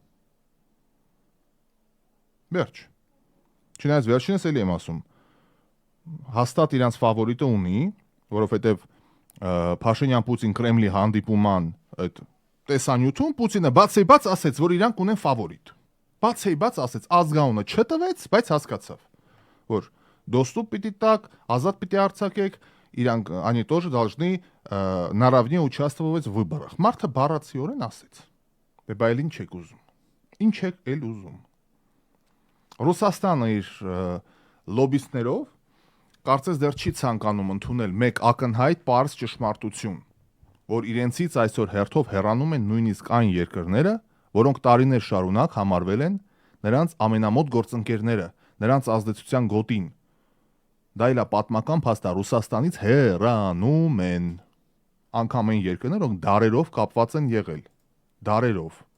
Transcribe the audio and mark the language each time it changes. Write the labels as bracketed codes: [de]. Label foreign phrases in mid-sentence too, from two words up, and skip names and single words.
[hy] Վերջ։ Չնայած վերջինս էլի եմ ասում, հաստատ իրանց ֆավորիտը ունի, որովհետև Փաշինյան-Պուտին Կրեմլի հանդիպման այդ տեսանյութում Պուտինը բացեիբաց ասեց, որ իրանք ունեն ֆավորիտ։ Բացեիբաց ասեց, ազգանունը չտվեց, բայց հասկացավ, որ դոստուպ պիտի տակ, ազատ պիտի արձակեք, իրանք [ru] они тоже должны наравне участвовать в выборах։ [hy] Մարդը բառացիորեն ասեց։ Բայց այլ ինչ եք ուզում։ Ինչ եք էլ ուզում։ Ռուսաստանը իր լոբիստներով կարծես դեռ չի ցանկանում ընդունել մեկ ակնհայտ պարզ ճշմարտություն, որ իրենցից այսօր հերթով հեռանում են նույնիսկ այն երկրները, որոնք տարիներ շարունակ համարվել են նրանց ամենամոտ գործընկերները, նրանց ազդեցության գոտին։ Դա իլա պատմական փաստ է, Ռուսաստանից հեռանում են անգամ այն երկրներ, որոնք դարերով կապված են եղել, դարերով։